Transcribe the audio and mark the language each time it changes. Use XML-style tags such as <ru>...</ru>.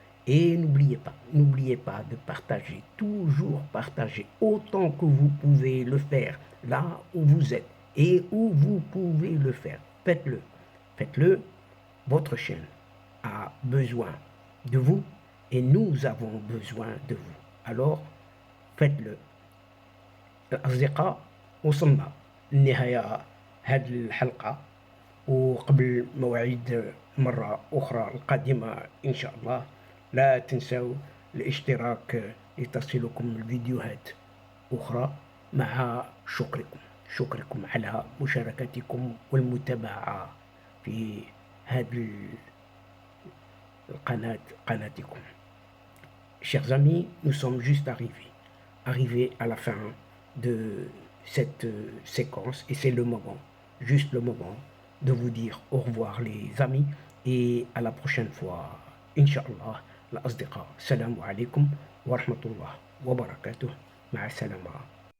<fr>Et n'oubliez pas de partager, toujours partager autant que vous pouvez le faire là où vous êtes et où vous pouvez le faire. Faites-le, faites-le. Votre chaîne a besoin de vous et nous avons besoin de vous. Alors, faites-le.</fr> <ar>الأصدقاء وصلنا لنهاية هذه الحلقة، وقبل موعد مرة أخرى القادمة إن شاء الله لا تنسوا الاشتراك لتصلكم الفيديوهات أخرى، مع شكركم على مشاركتكم والمتابعة في هذه قناتكم.</ar> <fr>Chers amis, nous sommes juste arrivés à la fin de cette séquence et c'est le moment, juste le moment de vous dire au revoir les amis et à la prochaine fois.</fr> <ar>Inch'Allah, الأصدقاء. السلام عليكم ورحمة الله وبركاته. مع السلامة.</ar>